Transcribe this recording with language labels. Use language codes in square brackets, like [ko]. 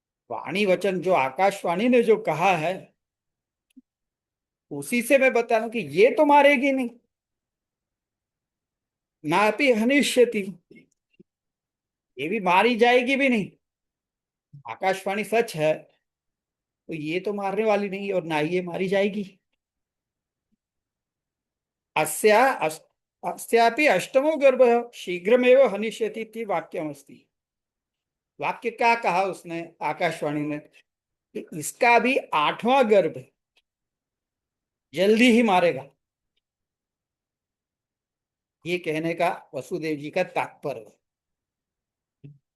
[hi] वाणी वचन जो आकाशवाणी ने जो कहा है उसी से मैं बता रहा हूं कि ये तो मारेगी नहीं। [sa] नापि हनिष्यति, [hi] ये भी मारी जाएगी भी नहीं। आकाशवाणी सच है तो ये तो मारने वाली नहीं और ना ही ये मारी जाएगी। [sa] अस्या अस्यापि अष्टमो गर्भ शीघ्रमेव हनिष्यति इति वाक्यमस्ति। [hi] वाक्य क्या कहा उसने आकाशवाणी ने कि इसका भी 8वां गर्भ जल्दी ही मारेगा। ये कहने का वसुदेव जी का तात्पर्य है।